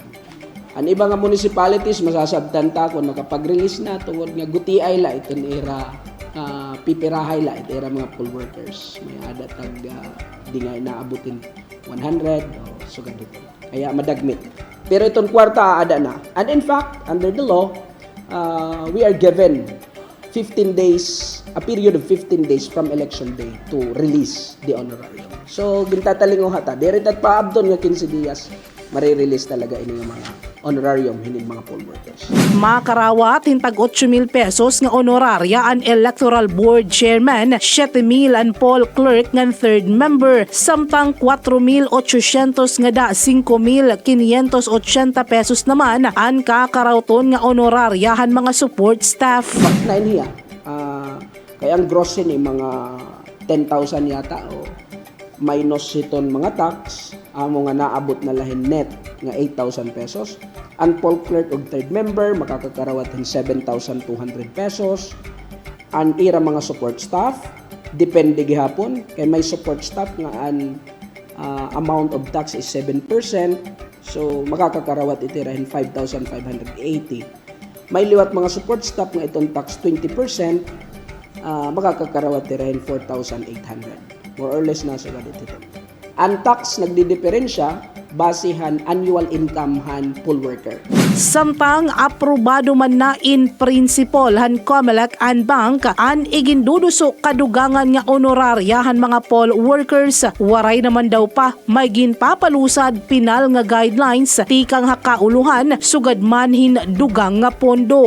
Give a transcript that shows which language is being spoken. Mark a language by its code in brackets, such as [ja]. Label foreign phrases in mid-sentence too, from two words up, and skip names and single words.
[war] Ang iba nga municipalities masasabtan ta kung nakapag-release na tungod nga gutiay la iton era pipirahay la ito era mga [en] poll workers. [war] May ada tag di nga inaabutin 100 o sugad dito. Kaya madagmit. Pero itong kwarta ada na. [en] And in fact, under the law, we are given 15 days, a period of 15 days from election day to release the honorarium. [war] So, gintatalingo hata. Diritat pa abdon nga 15 dias, marirelease talaga ini yung mga honorarium hining mga [en] poll workers. [war] Makarawat hintag 8,000 pesos nga honoraria an [en] electoral board chairman, [war] 7,000 an [en] poll clerk [war] nga [en] third member, [war] samtang 4,800 nga da 5,580 pesos naman an kakarawton nga honoraria han mga [en] support staff. [war] Na iniya, kaya ang gross ni mga 10,000 yata o minus iton mga tax, amo nga naabot na lahin net nga 8,000 pesos. Ang [en] poll clerk [war] og [en] third member [war] makakakarawat ng 7,200 pesos. Ang ira mga [en] support staff [war] depende gihapon kay may [en] support staff [war] nga ang [en] amount of tax is [war] 7%, so makakakarawat itirahin 5,580. May liwat mga [en] support staff [war] nga itong tax 20%, makakakarawat itirahin 4,800. [en] More or less [war] na sa ganito. Ang tax nagdidiferensya basihan annual income han [en] poll worker. [war] Samtang aprobado man na [en] in principle [war] han Comelec and Bank an iginduduso kadugangan nga honoraria han mga [en] poll workers, [war] waray naman daw pa may ginpapalusad pinal nga guidelines tikang hakauluhan sugad manhin dugang nga pondo.